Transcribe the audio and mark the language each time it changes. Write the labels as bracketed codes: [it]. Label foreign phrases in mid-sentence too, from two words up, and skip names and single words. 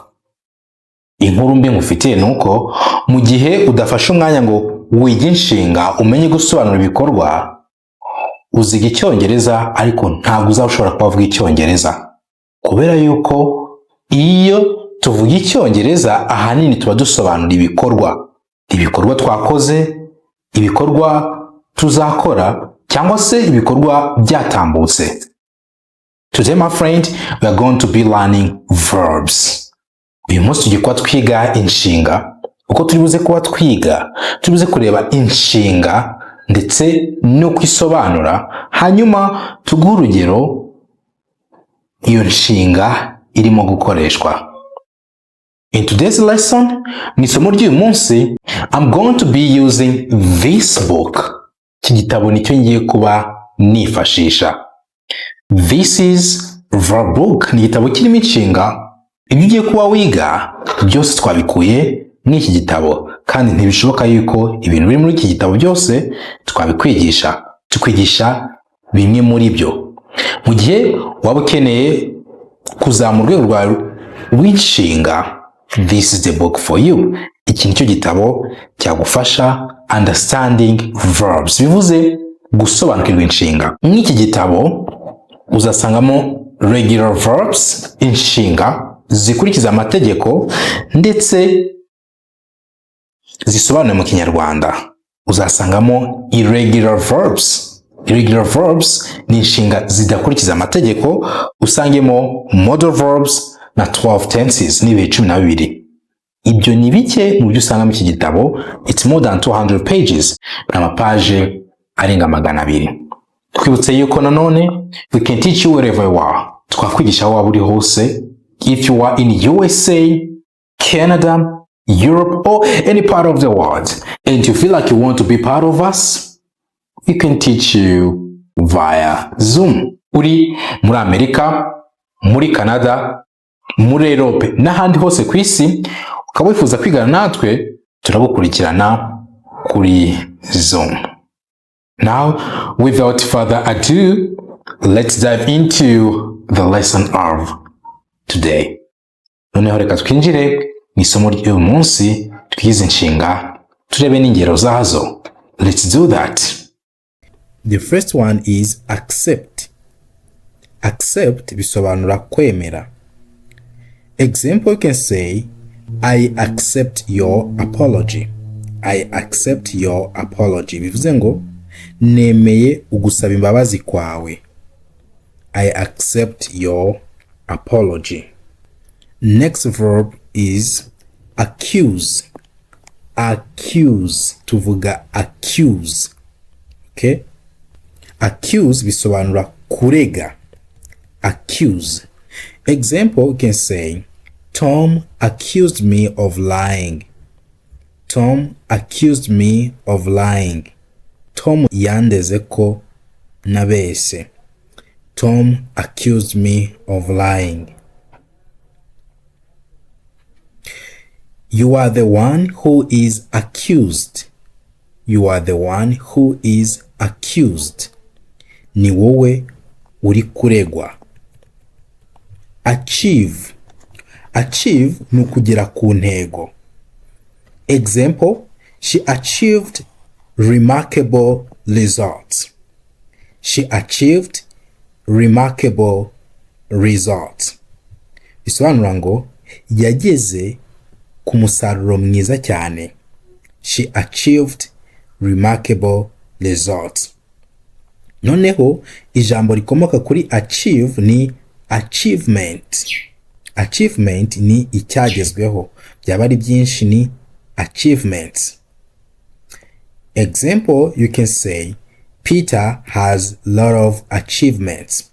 [rw] Inkuru mbi ngufitiye nuko mu gihe udafashe umwanya ngo wige inshinga umenye gusobanura ibikorwa, uziga icyongereza ariko ntabwo uzashobora kuvuga icyongereza, kubera yuko iyo tuvuga icyongereza ahanini tuba dusobanura ibikorwa twakoze, ibikorwa tuzakora, cyangwa se ibikorwa byatambutse. [en] Today, my friend, we are going to be learning verbs. [rw] Uyu munsi tugiye kuba twiga inshinga. Uko turibuze kuba twiga, turibuze kureba inshinga ndetse no kwisobanura, hanyuma tuguhe urugero iyo nshinga irimo gukoreshwa. [en] In today's lesson, [rw] mu isomo ry'uyu munsi, [en] I'm going to be using this book. [rw] Iki gitabo nicyo ngiye kuba nifashisha. [en] This is verb book. [rw] Ni igitabo kirimo inshinga. Ibyo ugiye kuba wiga byose twabikuye muri iki gitabo, kandi ntibishoboka yuko ibintu biri muri iki gitabo byose twabikwigisha. Tukwigisha bimwe muri byo. Mu gihe waba ukeneye kuzamura urwego rwawe rw'inshinga, [en] this is the book for you. [rw] Iki nicyo gitabo cyagufasha [en] understanding verbs, [rw] bivuze gusobanukirwa inshinga. Muri iki gitabo uzasangamo [en] regular verbs, [rw] inshinga zikurikiza amategeko ndetse zisobanuye mu Kinyarwanda. Uzasangamo [en] irregular verbs. Irregular verbs [rw] ni inshinga zidakurikiza amategeko. Usangemo [en] modal verbs [rw] na 12 tenses n'ibihe 12. Ibyo ni bike mu byo usanga mu iki gitabo. [en] It's more than 200 pages. [rw] N'amapaje arenga 200. Twibutse yuko nanone [en] we can teach you wherever you are. [rw] Twakwigisha aho waba uri hose. [en] If you are in USA, Canada, Europe, or any part of the world, and you feel like you want to be part of us, we can teach you via Zoom. [rw] Uri muri Amerika, muri Canada, muri Europe, n'ahandi hose ku isi, ukaba wifuza kwigana natwe, turagukurikirana kuri Zoom. [en] Now, without further ado, let's dive into the lesson of today. [rw] Noneho reka twinjire mu isomo ry'uyu munsi twize inshinga turebe n'ingero zazo. [en] Let's do that. The first one is accept. [rw] Accept bisobanura kwemera. [en] Example, you can say, I accept your apology. I accept your apology. [rw] Bivuze ngo nemeye ugusaba imbabazi kwawe. [en] I accept your apology. Next verb is accuse. Accuse. [rw] Tuvuga accuse. Okay? Accuse bisobanura kurega. [en] Accuse. Example, you can say, Tom accused me of lying. Tom accused me of lying. [rw] Tom yandeze ko nabese. [en] Tom accused me of lying. You are the one who is accused. You are the one who is accused. [rw] Ni wowe uri kuregwa. [en] Achieve. [rw] Achieve ni ukugera ku ntego. [en] Example, she achieved remarkable results. She achieved remarkable results. [rw] Bisobanura ngo yageze ku musaruro mwiza cyane. [en] She achieved remarkable results. [rw] Noneho ijambo rikomoka kuri achieve ni achievement. Achievement ni icyagezweho. Byaba ari byinshi ni achievements. [en] Example, you can say Peter has a lot of achievements.